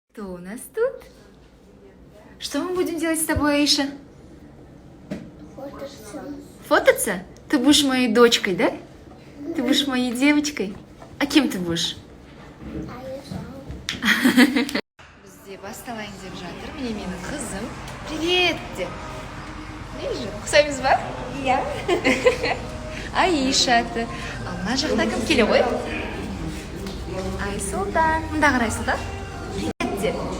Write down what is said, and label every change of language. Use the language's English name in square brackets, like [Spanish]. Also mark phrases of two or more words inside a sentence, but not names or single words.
[Russian] Кто у нас тут? Что мы будем делать с тобой, Аиша? Фототься. Фототься? Ты будешь моей дочкой, да? Ты будешь моей девочкой? А кем ты будешь? [Kazakh] Бізде басталайын деп жатыр. Міне менің қызым. Привет деп. Вижу. Ұқсаймыз ба? Иә. Аиша аты. Ал мына жақта кім келе ғой? Айсұлтан. Мында қара Айсұлтан. Привет деп.